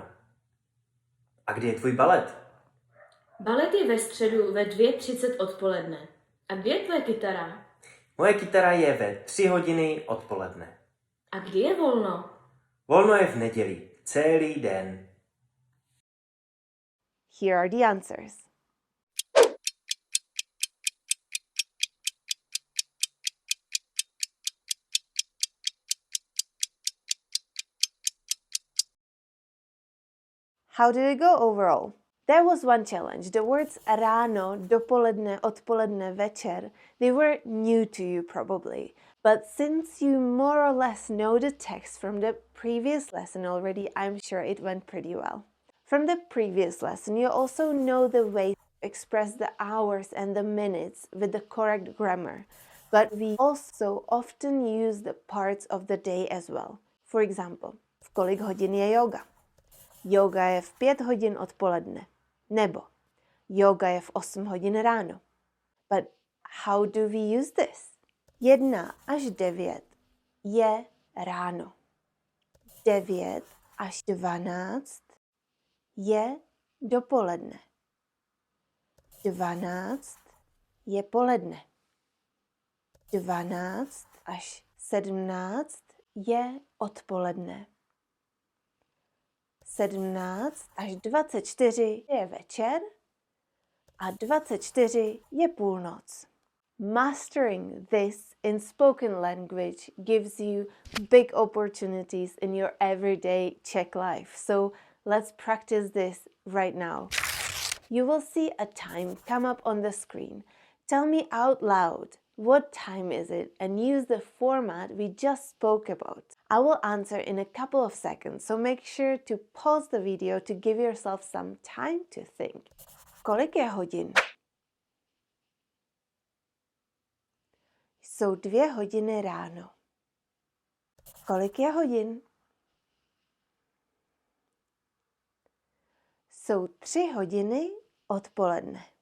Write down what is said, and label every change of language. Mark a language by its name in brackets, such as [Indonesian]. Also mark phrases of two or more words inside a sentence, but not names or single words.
[Czech] A kdy je tvůj balet? Balet je ve středu ve 2:30 odpoledne. A kdy je tvoje kytara? Moje kytara je ve 3 hodiny odpoledne. A kdy je volno? Volno je v neděli, celý den. [English] Here are the answers. How did it go overall? There was one challenge. The words [Czech] ráno, dopoledne, odpoledne, večer, [English] they were new to you probably. But since you more or less know the text from the previous lesson already, I'm sure it went pretty well. From the previous lesson, you also know the way to express the hours and the minutes with the correct grammar. But we also often use the parts of the day as well. For example, [Czech] v kolik hodin je yoga? Yoga je v 5 hodin odpoledne. Nebo yoga je v 8 hodin ráno. [English] But how do we use this? [Czech] 1 až 9 je ráno. 9 až 12 je dopoledne. 12 je poledne. 12 až 17 je odpoledne. 17 až 24 je večer a 24 je půlnoc. [English] Mastering this in spoken language gives you big opportunities in your everyday Czech life. So let's practice this right now. You will see a time come up on the screen. Tell me out loud, what time is it? And use the format we just spoke about. I will answer in a couple of seconds, so make sure to pause the video to give yourself some time to think. [Czech] Kolik je hodin? Jsou 2 hodiny ráno. Kolik je hodin? Jsou 3 hodiny odpoledne.